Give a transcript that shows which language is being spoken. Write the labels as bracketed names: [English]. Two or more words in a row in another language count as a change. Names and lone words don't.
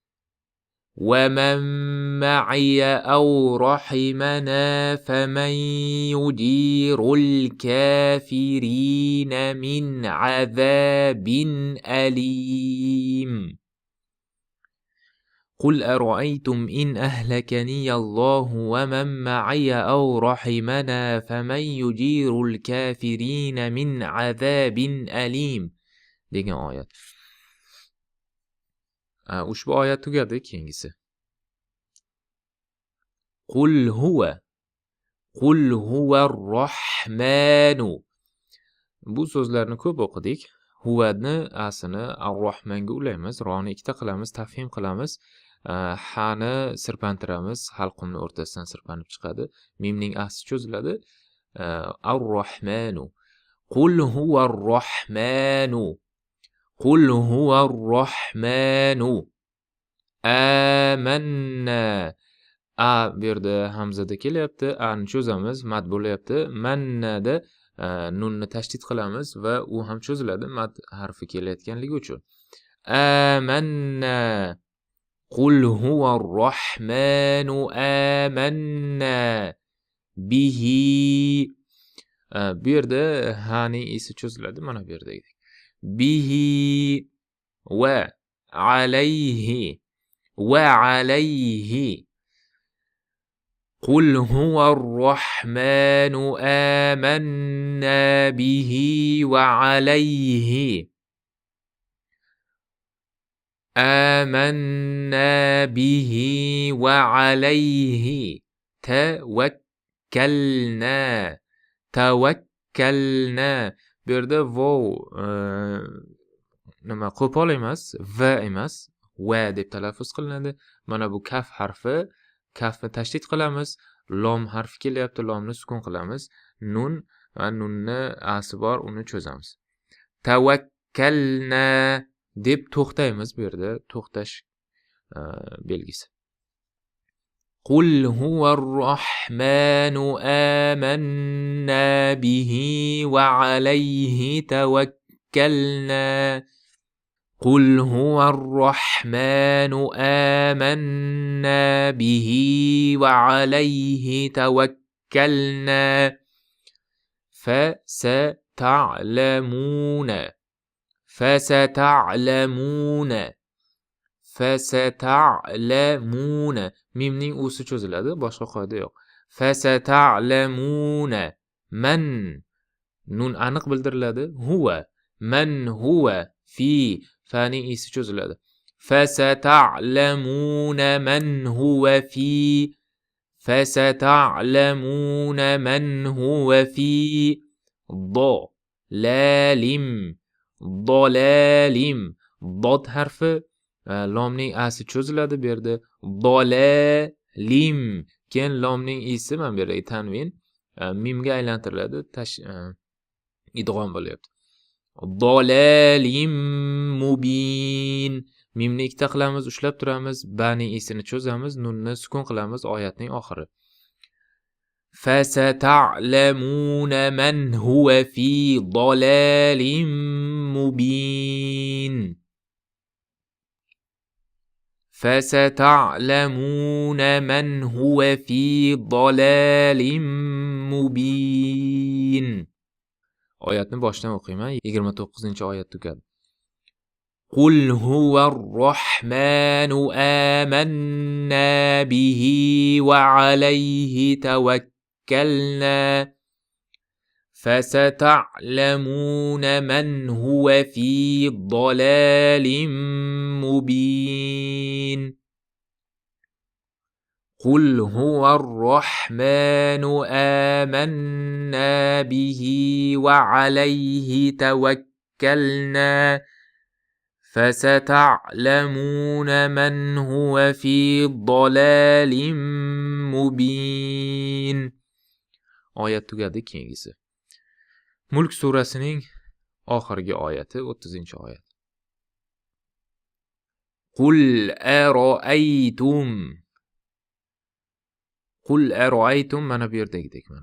[Arabic] فَمَنْ يُجِيرُ الْكَافِرِينَ مِنْ عَذَابٍ أَلِيمٍ قُلْ أَرَأَيْتُمْ إِنْ أَهْلَكَنِيَ اللَّهُ وَمَنْ مَعِيَ أَوْ رَحِمَنَا فَمَنْ يُجِيرُ الْكَافِرِينَ مِنْ عَذَابٍ أَلِيمٍ [Uzbek] degan oyat. Ushbu oyat tugadi, keyingisi. [Arabic] قل هو الرحمن. [Uzbek] Bu so'zlarni ko'p o'qidik. Huvani asini ar-Rahmanga ulaymiz, roni ikkita qilamiz, tafhim qilamiz. Hani sirpantiramiz, halqumni o'rtasidan sirpanib chiqadi. Mimning asi cho'ziladi. [Arabic] Ar-Rahmanu. قل هو الرحمن قل هو الرحمن. Amanna. [Uzbek] Bu yerda hamzada kelyapti. Ani cho'zamiz, mad bo'lyapti. Mannada nunni tashdid qilamiz va u ham cho'ziladi mad harfi kelayotganligi uchun. [Arabic] Amanna. قل هو الرحمن آمنا به. [Uzbek] Bu yerda haning esi cho'ziladi, mana bu yerdagidek. [Arabic] به وعليه وعليه. قل هو الرحمن آمنا به وعليه توكلنا. [Uzbek] Bu yerda vov nima qo'pol emas, va emas, va deb talaffuz qilinadi. Mana bu kaf harfi, kafni tashdid qilamiz. Lom harfi kelyapti, lomni sukun qilamiz. Nun va nunni asi bor, uni cho'zamiz. Tavakkalna deb to'xtaymiz. Bu yerda to'xtash belgisi. [Arabic] قل هو الرحمن آمنا به وعليه توكلنا. قل هو الرحمن آمنا به وعليه توكلنا فستعلمون [Uzbek] mimning usi cho'ziladi, boshqa qoida yo'q. فستعلمون man nun aniq bildiriladi. Huwa, [Arabic] من هو في, [Uzbek] faning isi cho'ziladi. [Arabic] فستعلمون من هو في فستعلمون من هو في. Do, ضلال ضلال. [Uzbek] Dod harfi lomning asi cho'ziladi bu yerda. [Arabic] Dolalim. [Uzbek] Keyin lomning isi mana bu yerdagi tanvin mimga aylantiriladi, idg'om bo'lyapti. [Arabic] ضلال مبين. [Uzbek] Mimni ikkita qilamiz, ushlab turamiz, baning isini cho'zamiz, nunni sukun qilamiz oyatning oxiri. [Arabic] فستعلمون من هو في ضلال مبين. فستعلمون من هو في ضلال مبين. [Uzbek] oyatni boshdan o'qiyman. 29-oyat tugadi. [Arabic] قل هو الرحمن آمنا به وعليه توكلنا فستعلمون من هو في ضلال مبين. قل هو الرحمن آمنا به وعليه توكلنا فستعلمون من هو في ضلال مبين. [Uzbek] Oyat tugadi. Keyingisi Mulk surasining oxirgi oyati 30-oyat. [Arabic] قل أرأيتم. Qul ara'aytum [Uzbek] mana bu yerdagidek mana.